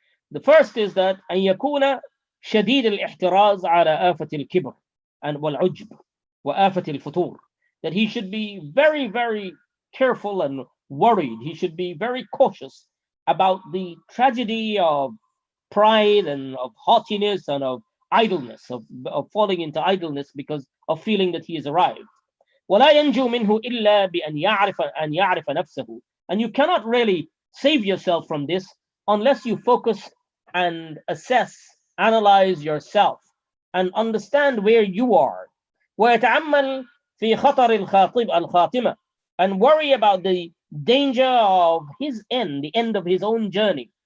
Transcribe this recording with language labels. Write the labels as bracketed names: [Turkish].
[English] The first is that [Arabic] أن يكون شديد الاحتراز على آفة الكبر والعجب وآفة الفتور, [English] that he should be very, very careful and worried. He should be very cautious about the tragedy of pride and of haughtiness and of idleness, of falling into idleness because of feeling that he has arrived. [Arabic] ولا ينجو منه إلا بأن يعرف نفسه. [English] And you cannot really save yourself from this unless you focus and assess, analyze yourself, and understand where you are. [Arabic] ويتأمل في خطر الخاتمة, [English] and worry about the danger of his end, the end of his own journey.